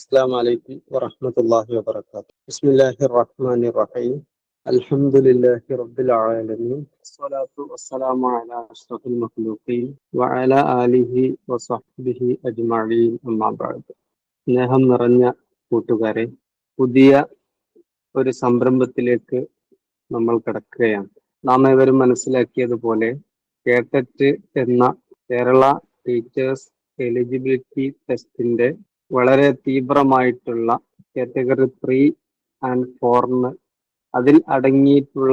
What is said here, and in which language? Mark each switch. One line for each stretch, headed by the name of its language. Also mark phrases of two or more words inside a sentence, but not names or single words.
Arabic: السلام عليكم ورحمة الله وبركاته. بسم الله الرحمن الرحيم. الحمد لله رب العالمين. الصلاة والسلام على أشرف المخلوقين وعلى آله وصحبه أجمعين أما بعد.
Malayalam: സ്നേഹം നിറഞ്ഞ കൂട്ടുകാരെ, പുതിയ ഒരു സംരംഭത്തിലേക്ക് നമ്മൾ കടക്കുകയാണ്. നാം ഏവരും മനസ്സിലാക്കിയതുപോലെ കേട്ടറ്റ് എന്ന കേരള ടീച്ചേഴ്സ് എലിജിബിലിറ്റി ടെസ്റ്റിന്റെ വളരെ തീവ്രമായിട്ടുള്ള
English: category 3 and 4
Malayalam: അതിൽ അടങ്ങിയിട്ടുള്ള